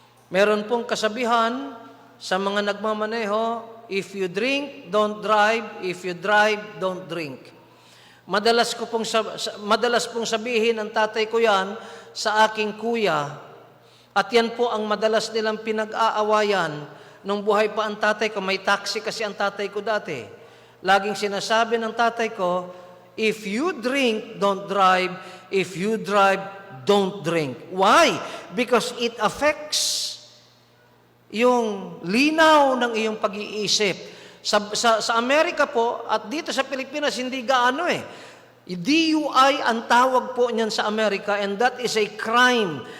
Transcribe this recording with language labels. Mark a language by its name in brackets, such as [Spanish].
[Filipino] Meron pong kasabihan sa mga nagmamaneho, [English] if you drink, don't drive. If you drive, don't drink. [Filipino] Madalas pong sabihin ng tatay ko yan sa aking kuya, at yan po ang madalas nilang pinag-aawayan nung buhay pa ang tatay ko. May taxi kasi ang tatay ko dati. Laging sinasabi ng tatay ko, [English] if you drink, don't drive. If you drive, don't drink. Why? Because it affects [Filipino] yung linaw ng iyong pag-iisip. Sa Amerika po, at dito sa Pilipinas, hindi gaano eh. DUI ang tawag po niyan sa Amerika, [English] and that is a crime.